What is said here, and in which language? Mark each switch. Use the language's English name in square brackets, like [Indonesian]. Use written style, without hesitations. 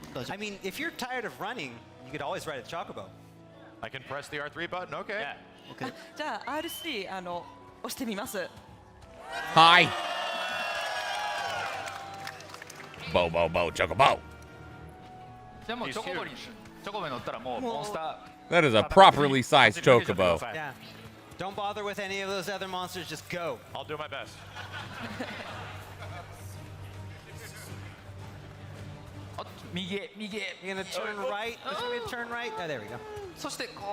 [English] I mean, if you're tired of running, you could always ride a chocobo. I can press the R3 button. Okay. Yeah. [Japanese] じゃあ R3 押してみます。 [English] Hi. Bo bo bo chocobo. [Japanese] じゃあもうチョコボに乗ったらもうモンスター。 [English] That is a properly sized chocobo. Yeah. Don't bother with any of those other monsters. Just go. I'll do my best. You're gonna turn right. It's gonna be a turn right. Oh, there we go. [Japanese] そして